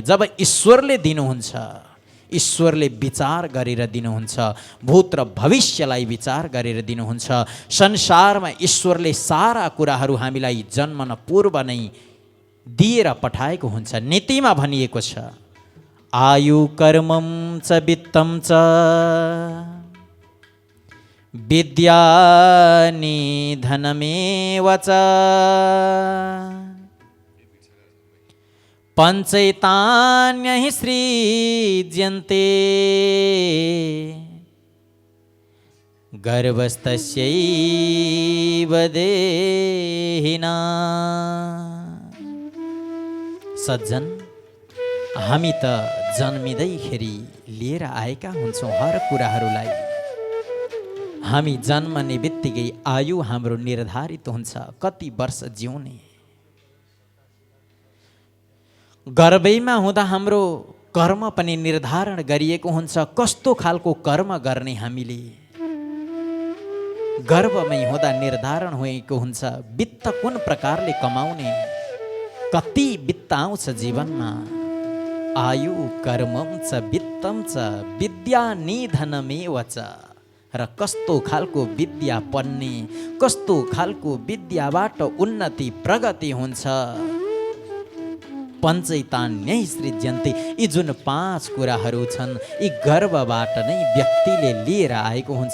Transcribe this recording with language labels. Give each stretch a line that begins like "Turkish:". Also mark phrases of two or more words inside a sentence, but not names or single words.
Nepali: जब ईश्वरले दिनुहुन्छ, ईश्वरले विचार गरेर दिनुहुन्छ, भूत र भविष्यलाई विचार गरेर दिनुहुन्छ। संसारमा ईश्वरले सारा कुराहरू हामीलाई जन्मन पूर्व नै दिएर पठाएको हुन्छ। नीतिमा भनिएको छ,
Sanskrit: आयु कर्मं च वित्तं च विद्या निधनमेव च पञ्चैतान्यहि सृज्यन्ते गर्भस्थस्यैव देहिना।
Nepali: सज्जन, हामी त जन्मिँदैखेरि लिएर आएका हुन्छौँ हर कुराहरूलाई। हामी जन्मने बित्तिकै आयु हाम्रो निर्धारित हुन्छ, कति वर्ष जिउने। गर्भैमा हुँदा हाम्रो कर्म पनि निर्धारण गरिएको हुन्छ। कस्तो खालको कर्म गर्ने हामीले गर्भमै हुँदा निर्धारण भएको हुन्छ। वित्त कुन प्रकारले कमाउने, कति वित्त आउँछ जीवनमा।
Sanskrit: आयु कर्मम च वित्तम च विद्या निधनमेव च।
Nepali: र कस्तो खालको विद्या पढ्ने, कस्तो खालको विद्याबाट उन्नति प्रगति हुन्छ।
Sanskrit: पञ्चैतान्यै सृज्यन्ते,
Nepali: यी जुन 5 कुराहरू छन् यी गर्भबाट नै व्यक्तिले लिएर आएको हुन्छ।